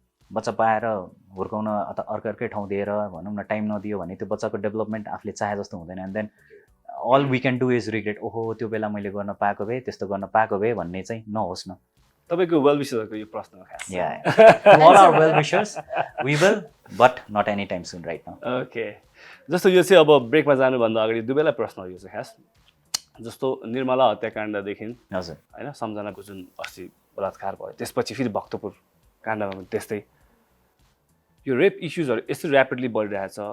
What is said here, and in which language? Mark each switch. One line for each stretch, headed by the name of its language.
Nepali: बच्चा पाएर हुर्काउन अथवा अर्कै ठाउँ दिएर भनौँ न टाइम नदियो भने त्यो बच्चाको डेभलपमेन्ट आफूले चाहे जस्तो हुँदैन.
English: and then all we can do is regret,
Nepali: ओहो त्यो बेला मैले गर्न पाएको भए, त्यस्तो गर्न पाएको भए भन्ने चाहिँ नहोस् न. तपाईँको वेल विशर्सहरूको यो प्रश्न खास.
English: All our well wishers, we will, but not any time soon right now.
Nepali: Okay जस्तो यो चाहिँ अब ब्रेकमा जानुभन्दा अगाडि दुवैलाई प्रश्न हो यो चाहिँ खास. जस्तो निर्मला हत्याकाण्डदेखि हजुर होइन सम्झनाको जुन अस्ति बलात्कार भयो, त्यसपछि फेरि भक्तपुर काण्डमा पनि त्यस्तै यो रेप इस्युजहरू यस्तो ऱ्यापिडली बढिरहेछ.